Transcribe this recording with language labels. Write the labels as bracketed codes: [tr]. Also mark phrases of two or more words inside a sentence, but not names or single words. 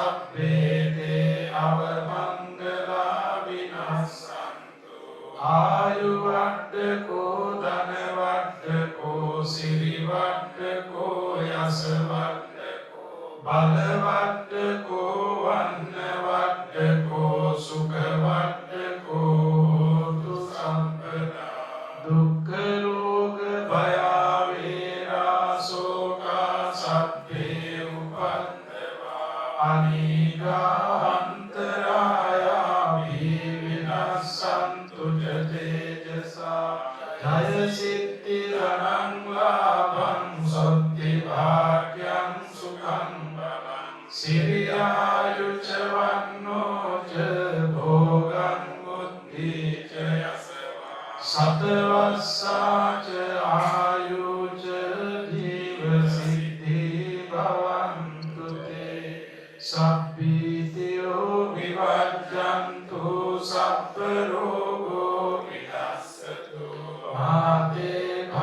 [pi] sabbete avamangala vinassantu ආයු වඩ්ඩකෝ ධන වඩ්ඩකෝ සිරි වඩ්ඩකෝ යස වඩ්ඩකෝ බල වඩ්ඩකෝ වන්න වඩ්ඩකෝ සුඛ වඩ්ඩකෝ හෝතු සම්පදා දුක්ඛ රෝග භය වේරා ශෝකා සබ්බේ උපද්දවා අනිගා අන්තරායා විවිනස්සන්තු තේජසා ජය සිද්ධි රණං ලාභං සොත්ති භාග්‍යං සුඛං බලං සිරියායුච වන්නෝ ච භෝගං බුද්ධි ච යසවා සතවස්සාච ආයුච ජීව සිද්ධි භවන්තු තේ සබ්බීතියෝ විවජ්ජන්තු සබ්බ රෝගෝ විනස්සතු මාතේ